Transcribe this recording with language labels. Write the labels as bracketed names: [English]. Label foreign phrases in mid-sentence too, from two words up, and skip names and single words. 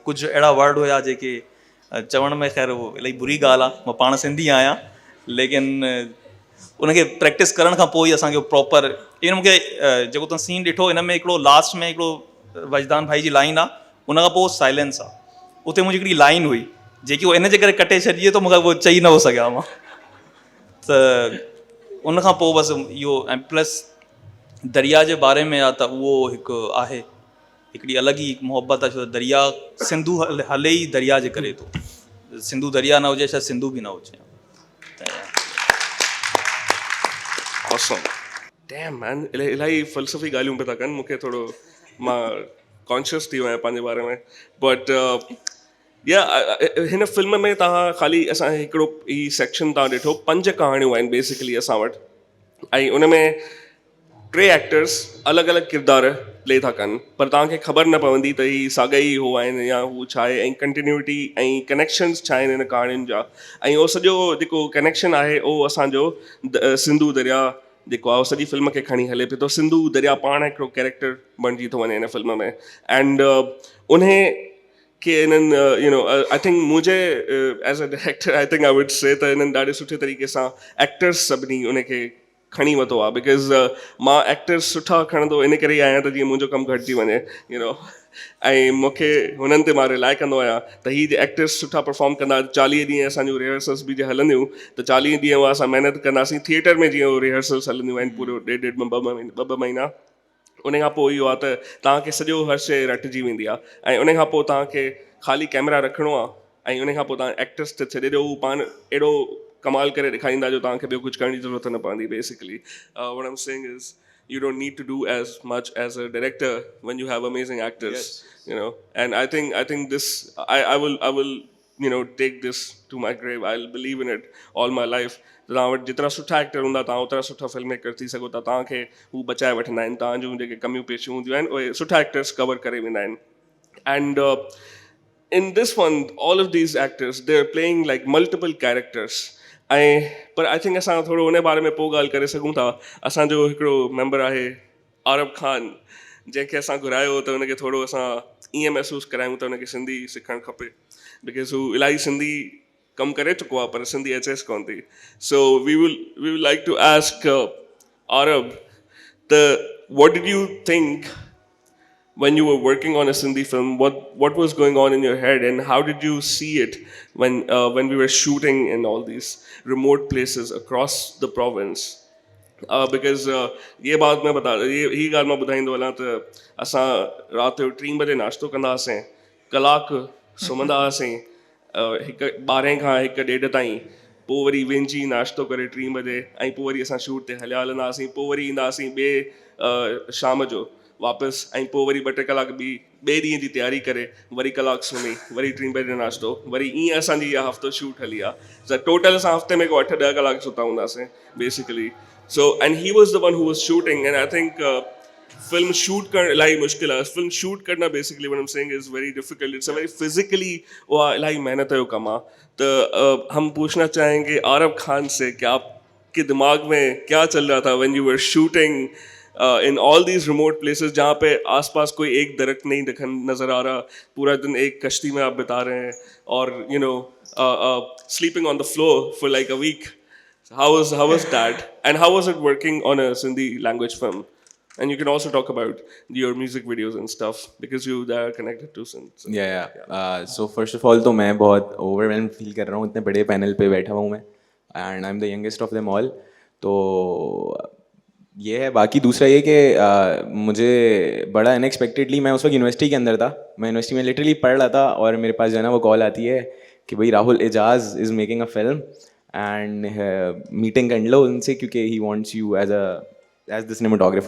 [Sindhi] कुझु अहिड़ा वर्ड हुया जेके चवण में ख़ैर उहो इलाही बुरी ॻाल्हि आहे, मां पाण सिंधी आहियां, लेकिन उनखे प्रैक्टिस करण खां पोइ ई असांखे प्रॉपर इवन मूंखे जेको तव्हां सीन ॾिठो हिन में हिकिड़ो लास्ट में हिकिड़ो वजदान भाई जी लाइन आहे, उन खां पोइ साइलेंस आहे, उते मुंहिंजी हिकिड़ी लाइन हुई जेकी उहो इन जे करे कटे छॾिजे त मूंखे उहो चई न हो सघिया मां। त उन खां पोइ बसि इहो, ऐं प्लस दरिया जे बारे में आहे त उहो हिकु आहे, हिकिड़ी अलॻि ई मुहबत आहे, छो त दरिया सिंधु हले ई दरिया जे करे थो, सिंधु दरिया न हुजे शायदि सिंधु बि न हुजे। [English] Awesome. Damn man, [Sindhi] इलाही फ़लसफ़ी ॻाल्हियूं पिया था कनि, मूंखे थोरो मां कॉन्शियस थी वियो आहियां पंहिंजे बारे में। बट या हिन फिल्म में तव्हां ख़ाली असां हिकिड़ो ही सेक्शन तव्हां ॾिठो, 5 कहाणियूं आहिनि बेसिकली असां वटि, ऐं उन में 3 एक्टर्स अलॻि अलॻि किरदार प्ले था कनि, पर तव्हांखे ख़बर न पवंदी त ही साॻा ई हो आहिनि या हू छा आहे, ऐं कंटिन्यूटी ऐं कनेक्शन्स छा आहिनि हिन कहाणियुनि जा। ऐं उहो सॼो जेको कनेक्शन आहे उहो असांजो सिंधु दरिया जेको आहे, उहो सॼी फिल्म खे खणी हले पियो थो। सिंधु दरिया पाण हिकिड़ो कैरेक्टर बणिजी थो वञे हिन फिल्म में, एंड उन के इन्हनि [English] I think [Sindhi] मुंहिंजे [English] as a director I think I would say [Sindhi] त इन्हनि ॾाढे सुठे तरीक़े सां एक्टर्स सभिनी उनखे खणी वरितो आहे, बिकॉज़ मां एक्टर्स सुठा खणंदो इन करे ई आहियां त जीअं मुंहिंजो कमु घटिजी वञे, ऐं मूंखे हुननि ते मां रिलाए कंदो आहियां त ही एक्टर्स सुठा परफॉर्म कंदा। 40 ॾींहं असांजूं रिहर्सल्स बि जे हलंदियूं त 40 ॾींहं उहा असां महिनत कंदासीं, थिएटर में जीअं उहे रिहर्सल्स हलंदियूं आहिनि पूरो 1.5 महीना, उन खां पोइ इहो आहे त तव्हांखे सॼो हर शइ रटिजी वेंदी आहे, ऐं उन खां पोइ तव्हांखे ख़ाली कैमरा रखिणो आहे, ऐं उन खां पोइ तव्हां एक्टर्स ते छॾे ॾियो, पाण अहिड़ो कमाल करे ॾेखारींदा जो तव्हांखे ॿियो कुझु करण जी ज़रूरत न पवंदी बेसिकली। [English] What I'm saying is you don't need to do as much as a director when you have amazing actors, and I think this I will take this to my grave. I'll believe in it all my life. [Sindhi] तव्हां वटि जेतिरा सुठा एक्टर हूंदा तव्हां ओतिरा सुठा फिल्म मेकर थी सघो था, तव्हांखे हू बचाए वठंदा आहिनि, तव्हां जूं जेके कमियूं पेशियूं हूंदियूं आहिनि उहे सुठा एक्टर्स कवर करे वेंदा आहिनि। [English] एंड in this one all of these actors they're playing like multiple characters, पर I think [Sindhi] असां थोरो उन बारे में पोइ ॻाल्हि करे सघूं था। असांजो हिकिड़ो मेंबर आहे आरब ख़ान, जंहिंखे असां घुरायो त हुनखे थोरो असां ईअं महसूसु करायूं त हुनखे सिंधी सिखणु खपे, बिकॉज़ हू इलाही सिंधी कमु करे चुको आहे पर सिंधी अचेसि कोन थी। [English] So we will like to ask आरब त what did you think when you were working on a Sindhi film? What was going on in your head, and how did you see it when we were shooting in all these remote places across the province? [Sindhi] Because [Hindi] ये बात मैं बता [Sindhi] ये ॻाल्हि मां ॿुधाईंदो हलां त असां राति जो 3 बजे नाश्तो कंदा हुआसीं, कलाकु सुम्हंदा हुआसीं 12 खां 1-1:30 ताईं, पोइ वरी वेंची नाश्तो करे 3 बजे, ऐं पोइ वरी असां शूट ते हलिया हलंदा हुआसीं, पोइ वरी ईंदा हुआसीं ॿिए शाम जो वापसि, ऐं पोइ वरी 2-3 कलाक ॿिए ॾींहं जी तयारी करे वरी कलाकु सुम्ही वरी 3 बजे नाश्तो, वरी ईअं असांजी इहा हफ़्तो शूट हली आहे। त टोटल असां हफ़्ते में को 8-10 कलाक सुता हूंदासीं बेसिकली। [English] So and he was the one who was shooting, and I think [Sindhi] फिल्म शूट करणु इलाही मुश्किल आहे। [Hindi] फिल्म शूट करना [English] basically what I am saying is very difficult, it's a very physically [Sindhi] उहा इलाही मेहनत जो कमु आहे। [Hindi] तो हम पूछना चाहेंगे आरब खान से कि आपके दिमाग में क्या चल रहा था [English] when you were shooting in all these remote places, [Hindi] जहाँ पे आसपास कोई एक दरख्त नहीं नज़र आ रहा, पूरा दिन एक कश्ती में आप बिता रहे हैं, और [English] sleeping on the floor for like a week. How was that, and how was it working on a Sindhi language film? And you can also talk about your music videos and stuff because you are connected to Sindh. So, [Hindi] yeah. [English] So first of all [Hindi] तो मैं बहुत [English] overwhelmed feel [Hindi] कर रहा हूँ, इतने बड़े पैनल पे बैठा हुआ हूँ मैं, [English] and I'm the youngest of them all. [Hindi] तो ये है। बाकी दूसरा ये कि मुझे बड़ा अनएक्सपेक्टेडली, मैं उस वक्त यूनिवर्सिटी के अंदर था, मैं यूनिवर्सिटी में लिटरली पढ़ रहा था और मेरे पास जो है ना वो कॉल आती है कि भाई राहुल एजाज [English] is making a film and [Hindi] मीटिंग कर लो उनसे क्योंकि [English] he wants you as the cinematographer.